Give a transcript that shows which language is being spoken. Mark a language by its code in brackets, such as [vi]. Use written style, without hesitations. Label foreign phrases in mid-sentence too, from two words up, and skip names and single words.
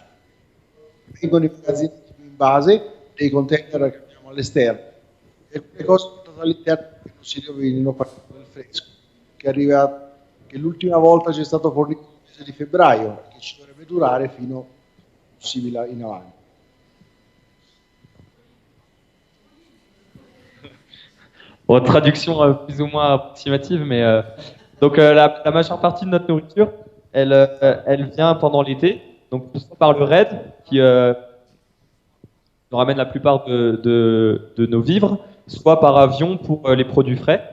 [it] Vengono immagazzinati in base dei container che abbiamo all'esterno e quelle cose portate all'interno che non si rovinino partendo dal fresco, che l'ultima volta ci è stato fornito nel mese di febbraio e che ci dovrebbe durare fino possibile in avanti. [fr] Bon, traduction plus ou moins approximative, mais donc la majeure partie de notre nourriture, elle vient pendant l'été, donc soit par le raid qui nous ramène la plupart de nos vivres, soit par avion pour les produits frais.